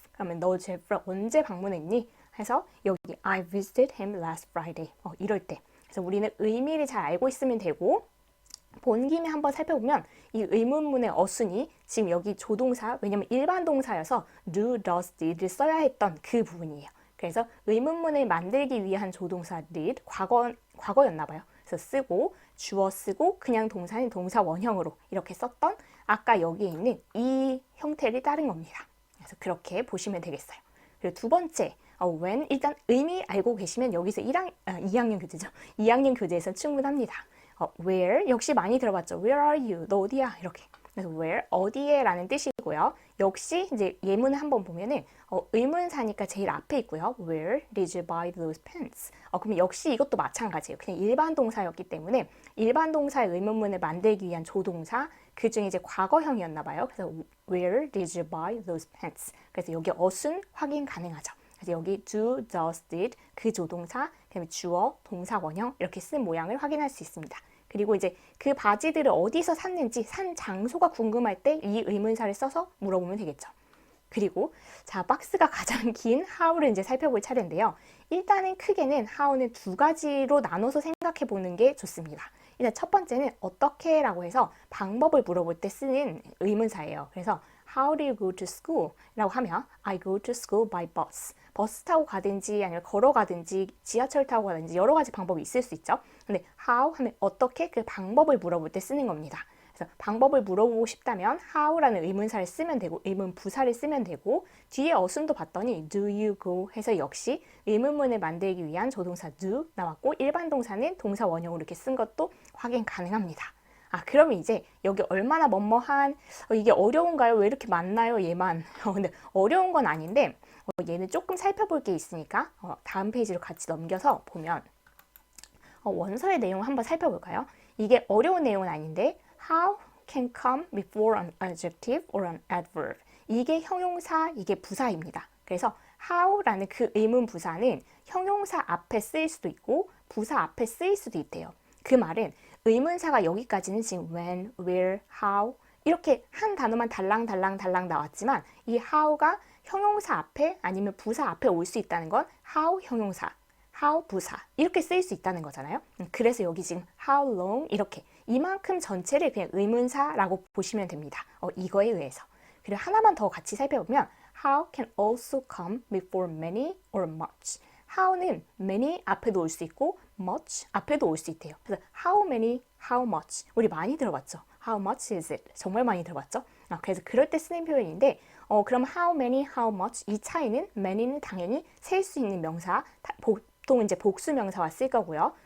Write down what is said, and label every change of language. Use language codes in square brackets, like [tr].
[ko] 그러면 너 제프를 언제 방문했니? 해서 여기 [en] I visited him last Friday. [ko] 이럴 때 그래서 우리는 의미를 잘 알고 있으면 되고 본 김에 한번 살펴보면 이 의문문의 어순이 지금 여기 조동사, 왜냐면 일반 동사여서 do, does, did를 써야 했던 그 부분이에요. 그래서 의문문을 만들기 위한 조동사 did, 과거였나 봐요. 그래서 쓰고, 주어 쓰고, 그냥 동사는 동사 원형으로 이렇게 썼던 아까 여기에 있는 이 형태를 따른 겁니다. 그래서 그렇게 보시면 되겠어요. 그리고 두 번째, when 일단 의미 알고 계시면 여기서 2학년 교재죠. 2학년 교재에서 충분합니다. where 역시 많이 들어봤죠. [en] Where are you? [ko] 너 어디야? 이렇게. 그래서 where 어디에 라는 뜻이고요. 역시 이제 예문을 한번 보면은 의문사니까 제일 앞에 있고요. [en] Where did you buy those pants? [ko] 그러면 역시 이것도 마찬가지예요. 그냥 일반 동사였기 때문에 일반 동사의 의문문을 만들기 위한 조동사 그 중에 이제 과거형이었나 봐요. 그래서 [en] Where did you buy those pants? [ko] 그래서 여기 어순 확인 가능하죠. 그래서 여기 do, does, did 그 조동사, 그다음에 주어, 동사 원형 이렇게 쓴 모양을 확인할 수 있습니다. 그리고 이제 그 바지들을 어디서 샀는지 산 장소가 궁금할 때 이 의문사를 써서 물어보면 되겠죠. 그리고 자 박스가 가장 긴 how를 이제 살펴볼 차례인데요. 일단은 크게는 how는 두 가지로 나눠서 생각해 보는 게 좋습니다. 일단 첫 번째는 어떻게 라고 해서 방법을 물어볼 때 쓰는 의문사예요. 그래서 [en] How do you go to school? [ko] 라고 하면 [en] I go to school by bus. [ko] 버스 타고 가든지 아니면 걸어가든지 지하철 타고 가든지 여러 가지 방법이 있을 수 있죠. 근데 how 하면 어떻게 그 방법을 물어볼 때 쓰는 겁니다. 그래서 방법을 물어보고 싶다면 how라는 의문사를 쓰면 되고 의문 부사를 쓰면 되고 뒤에 어순도 봤더니 do you go 해서 역시 의문문을 만들기 위한 조동사 do 나왔고 일반 동사는 동사 원형으로 이렇게 쓴 것도 확인 가능합니다. 그러면 이제 여기 얼마나 뭐뭐한 이게 어려운가요? 왜 이렇게 많나요? 얘만 근데 어려운 건 아닌데 얘는 조금 살펴볼 게 있으니까 다음 페이지로 같이 넘겨서 보면 원서의 내용을 한번 살펴볼까요? 이게 어려운 내용은 아닌데 [en] how can come before an adjective or an adverb [ko] 이게 형용사, 이게 부사입니다. 그래서 how라는 그 의문 부사는 형용사 앞에 쓰일 수도 있고 부사 앞에 쓰일 수도 있대요. 그 말은 의문사가 여기까지는 지금 when, where, how 이렇게 한 단어만 달랑 나왔지만 이 how가 형용사 앞에 아니면 부사 앞에 올 수 있다는 건 how 형용사, how 부사 이렇게 쓰일 수 있다는 거잖아요. 그래서 여기 지금 how long 이렇게 이만큼 전체를 그냥 의문사라고 보시면 됩니다. 이거에 의해서. 그리고 하나만 더 같이 살펴보면 [en] how can also come before many or much. [ko] how는 many 앞에도 올 수 있고 much 앞에도 올 수 있대요. 그래서 how many, how much 우리 많이 들어봤죠. [en] How much is it? [ko] 정말 많이 들어봤죠. 그래서 그럴 때 쓰는 표현인데 그럼 how many, how much 이 차이는 many는 당연히 셀 수 있는 명사 보통 이제 복수 명사와 쓸 거고요.